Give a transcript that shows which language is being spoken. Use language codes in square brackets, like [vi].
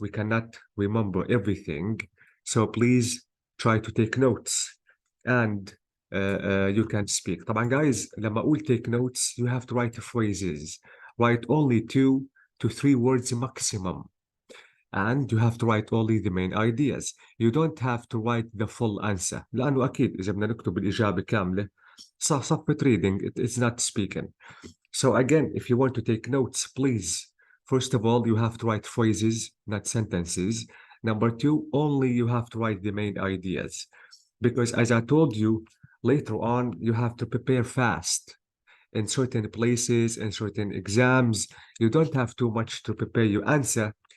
[en] We cannot remember everything. So please try to take notes and you can speak. [ar] طبعا [en] guys [ar] لما أقول [en] take notes you have to write phrases. Write only 2 to 3 words maximum. And you have to write only the main ideas. You don't have to write the full answer. [ar] لأنه أكيد إذا بدنا نكتب الإجابة كاملة صفة [en] reading, it's not speaking. So again, if you want to take notes, please, first of all, you have to write phrases, not sentences. Number 2, only you have to write the main ideas. Because as I told you, later on, you have to prepare fast. In certain places, in certain exams, you don't have too much to prepare your answer.